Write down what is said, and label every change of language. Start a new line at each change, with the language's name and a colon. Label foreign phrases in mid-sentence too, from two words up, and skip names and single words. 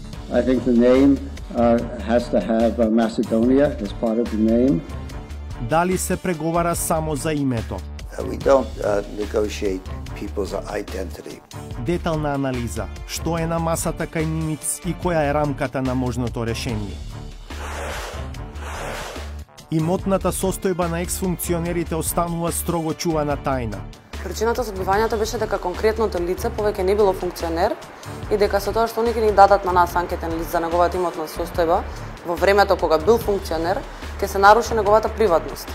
English: I think the name has to have Macedonia as part of the name.
Macedonian: Дали се преговара само за името?
English: We don't negotiate people's identity.
Macedonian: Детална анализа. Што е на масата кај Нимиц и која е рамката на можното решение? Имотната состојба на екс-функционерите останува строго чувана тајна. Причината за одбивањето беше дека конкретното лице повеќе не било функционер и дека со тоа што они ни дадат на нас анкетен лист за неговата имотна состојба во времето кога бил функционер, ќе се наруши неговата приватност.